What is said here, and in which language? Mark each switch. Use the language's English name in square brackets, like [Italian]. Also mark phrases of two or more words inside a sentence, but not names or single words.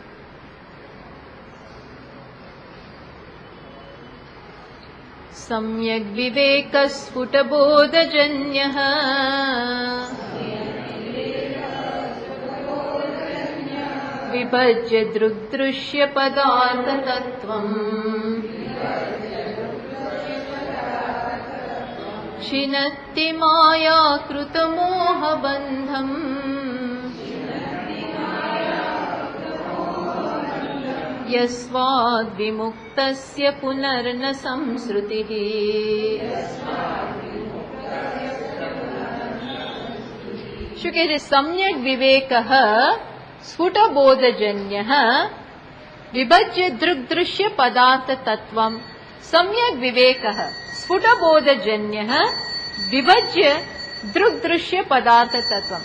[Sanskrit] સમ્યક વિવેક સ્ફુટબોધજન્યઃ વિભજ્ય દૃગ્દૃશ્ય પદાર્થ તત્વમ छिनत्ति मायाकृत मोहबन्धम् यस्माद् विमुक्तस्य पुनर्न संसृतिः. [Gujarati] શું કહે છે? [Sanskrit] સમ્યક વિવેકઃ સ્ફુટબોધજન્યઃ વિભજ્ય દૃગ્દૃશ્ય પદાર્થ તત્વમ. સમ્યક વિવેકઃ સ્ફુટબોધજન્યઃ વિભજ્ય દૃગ્દૃશ્ય પદાર્થ તત્વમ.